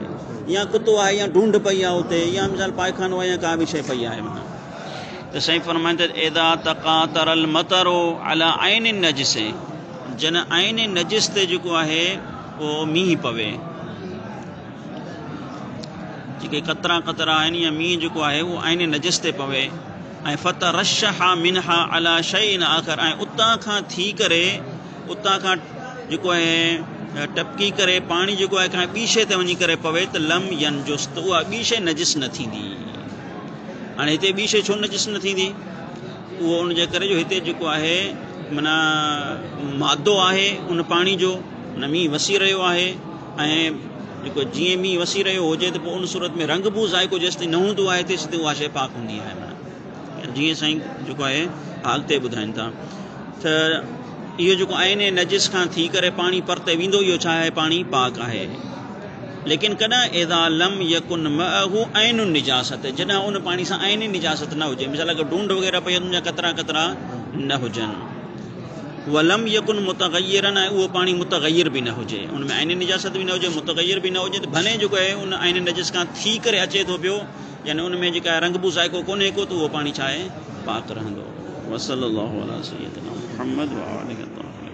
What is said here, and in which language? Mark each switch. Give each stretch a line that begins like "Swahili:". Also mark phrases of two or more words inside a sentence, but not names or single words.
Sindhi: या कुतो आहे या ढूंढ पई आहे उते, या मिसाल पायखानो आहे या का बि शइ पई आहे माना त साईं फरमाईंदा
Arabic: إذا تقاطر المطر على عين نجس,
Sindhi: जन आइन नजिस ते जेको आहे उहो मींहुं पवे, जेके कतरा कतरा आहिनि या मींहुं जेको आहे उहो आइन नजिस ते पवे ऐं
Arabic: فترشح منها على شيء آخر,
Sindhi: ऐं उतां खां थी करे उतां खां जेको आहे टपकी करे पाणी जेको आहे कंहिं ॿी शइ ते वञी करे पवे त
Arabic: لم ينجس,
Sindhi: त उहा ॿी शइ नजिस न थींदी। हाणे हिते ॿी शइ छो नजिस न थींदी, उहो उनजे करे जो हिते जेको आहे माना मादो आहे उन पाणी जो, न मींहुं वसी रहियो आहे ऐं जेको जीअं मींहुं वसी रहियो हुजे त पोइ उन सूरत में रंग बू ज़ाइको जेसिताईं न हूंदो आहे तेसिताईं उहा शइ पाक हूंदी आहे। माना जीअं साईं जेको आहे हालते ॿुधाइनि था त इहो जेको आइने नजिस खां थी करे पाणी परते वेंदो, इहो छा आहे पाणी पाक आहे। लेकिन कॾहिं
Arabic: إذا لم يكن معه عين نجاسة,
Sindhi: जॾहिं उन पाणी सां आइन निजासत न हुजे, मिसाल अगरि ढूंढ वग़ैरह पई हुन जा कतरा कतरा न हुजनि,
Arabic: ولم يكن متغيرا,
Sindhi: ऐं उहो पाणी मुतग़यर बि न हुजे, उन में आइन निजासत बि न हुजे मुतग़यर बि न हुजे, त भले जेको आहे उन आइन नजिस खां थी करे अचे थो पियो, यानी उन में जेका रंगबू ज़ाइको कोन्हे को, त उहो पाणी छा आहे पाक रहंदो।
Arabic: وصلى الله على سيدنا محمد وآله.